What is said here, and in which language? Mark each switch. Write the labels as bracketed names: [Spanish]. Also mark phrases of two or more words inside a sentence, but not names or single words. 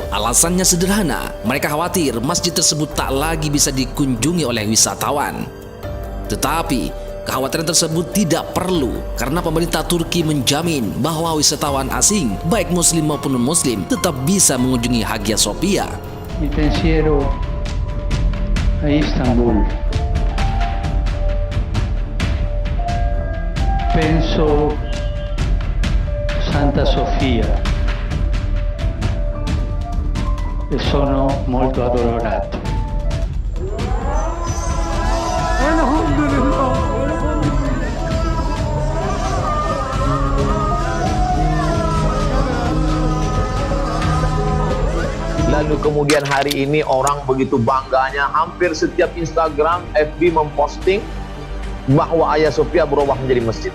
[Indonesian] Alasannya sederhana, mereka khawatir masjid tersebut tak lagi bisa dikunjungi oleh wisatawan. Tetapi, kekhawatiran tersebut tidak perlu, karena pemerintah Turki menjamin bahwa wisatawan asing, baik muslim maupun non-muslim, tetap bisa mengunjungi Hagia Sophia. [Italian] Mi pensiero a Istanbul. Penso Santa Sofia e sono molto addolorato. [Indonesian] Lalu kemudian hari ini orang begitu bangganya, hampir setiap Instagram, FB memposting bahwa Hagia Sophia berubah menjadi masjid.